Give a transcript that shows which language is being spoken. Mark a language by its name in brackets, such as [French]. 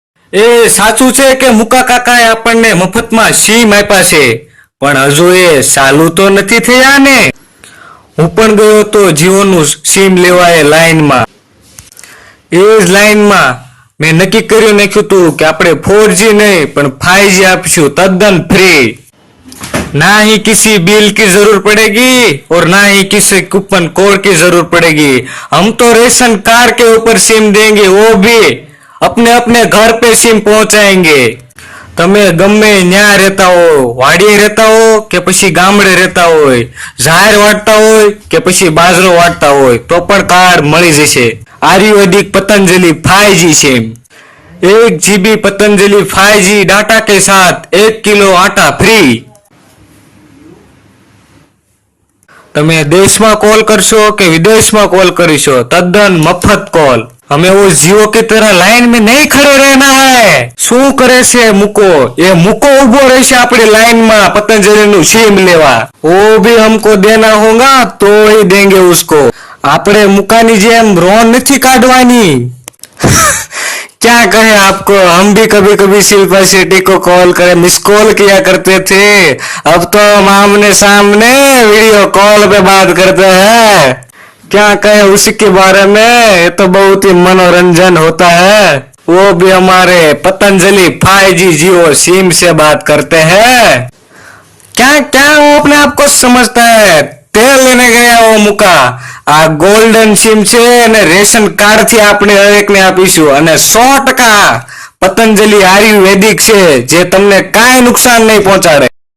[Gujarati] એ સાચું છે કે મુકા કાકાએ આપણને મફતમાં સિમ આપ્યા છે, પણ હજુ એ ચાલુ તો નથી થયા ને. હું પણ ગયો હતો જીઓનું સિમ લેવા એ લાઈનમાં. એ જ લાઈનમાં મેં નક્કી કરી નાખ્યું હતું કે આપણે 4G नहीं પણ 5G આપશું तद्दन फ्री. [Hindi] ना ही किसी बिल की जरूरत पड़ेगी और ना ही किसी कूपन कोड की जरूरत पड़ेगी. हम तो रेशन कार्ड के ऊपर सिम देंगे, वो भी अपने अपने घर पे सिम पहुंचाएंगे. [Gujarati] તમે ગમે ન્યા રહેતા હો, વાડીએ રહેતા હો કે પછી ગામડે રહેતા હોય, જાહેર વાટતા હોય કે પછી બાજરો વાટતા હોય, તો પણ કાર્ડ મળી જશે. [Hindi] Ayurvedic Patanjali 5G SIM, 1 GB Patanjali 5G data के साथ 1 किलो आटा फ्री. [Gujarati] તમે દેશમાં કોલ કરશો કે વિદેશમાં કોલ કરીશો, તદ્દન મફત કોલ. [Hindi] हमें वो जियो की तरह लाइन में नहीं खड़े रहना है. [Gujarati] શું કરે છે મુકો? એ મુકો ઉભો રહેશે આપણી લાઈન માં પતંજલિ નું સિમ લેવા. [Hindi] वो भी हमको देना होगा तो ही देंगे उसको. [Gujarati] આપણે મુકાની જેમ રોન નથી કાઢવાની. [Hindi] क्या कहे आपको, हम भी कभी कभी शिल्पा शेट्टी को कॉल करे मिस कॉल किया करते थे. अब तो हम आमने सामने वीडियो कॉल पे बात करते हैं. क्या कहे उसी के बारे में, ये तो बहुत ही मनोरंजन होता है. वो भी हमारे पतंजलि 5G जियो सिम से बात करते हैं. क्या क्या वो अपने आप को समझता है. तेल लेने गया वो मुका. [Gujarati] આ ગોલ્ડન સિમ છે અને રેશન કાર્ડ થી આપણે દરેકને આપીશું અને 100% પતંજલિ આયુર્વેદિક છે જે તમને કાંઈ નુકસાન નહીં પહોંચાડે.